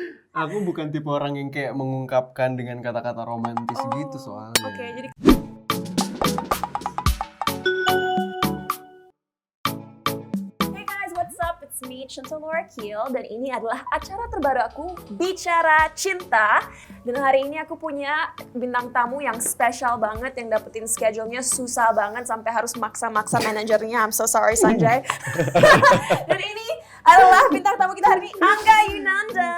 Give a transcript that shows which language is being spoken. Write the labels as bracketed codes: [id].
[id] Aku bukan tipe orang yang kayak mengungkapkan dengan kata-kata romantis gitu soalnya. Oke, jadi [en] Hey guys, what's up? It's me, [id] Cinta Laura Kiel, dan ini adalah acara terbaru aku, Bicara Cinta. Dan hari ini aku punya bintang tamu yang spesial banget, yang dapetin schedule-nya susah banget sampai harus maksa-maksa manajernya. [en] I'm so sorry, [id] Sanjay. Dan ini adalah bintang tamu kita hari ini, Angga Yunanda.